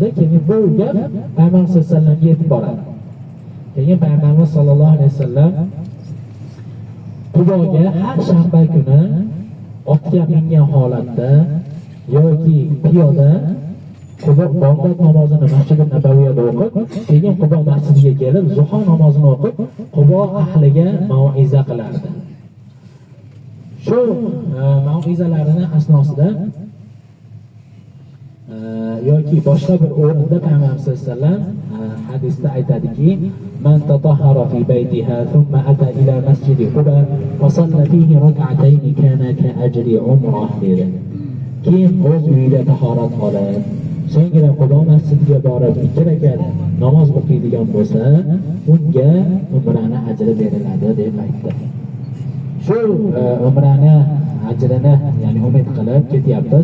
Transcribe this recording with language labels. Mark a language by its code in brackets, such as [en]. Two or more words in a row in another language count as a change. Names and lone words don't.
[uz] Keyin bu gap Payg'ambar sollallohu alayhi vasallamga yetib boradi. Keyin Payg'ambarimiz sollallohu alayhi vasallam Quboga har shanba kuni otga mingan holatda yoki piyoda Qubo bomdod namozini Masjidul Nabaviyda o'qib, keyin Qubo masjidiga kelib zuho namozini o'qib, Qubo ahliga mau'iza qilardi. Shu mau'izalarini asnosida yoki boshqa bir o'rinda Payg'ambar sollallohu alayhi vasallam hadisda aytadiki, [ar] "من تطهر في بيته ثم أتى إلى مسجد قباء فصلى فيه ركعتين كان كأجر عمرة." [uz] dedi. Kim o'z uyida tahorat qilib, so'ngra Qubo masjidiga borib 2 rakat namoz o'qiydigan bo'lsa, unga umrani ajri beriladi deb aytdi. Shu umrani ajrini, ya'ni umid qilib ketyapmiz.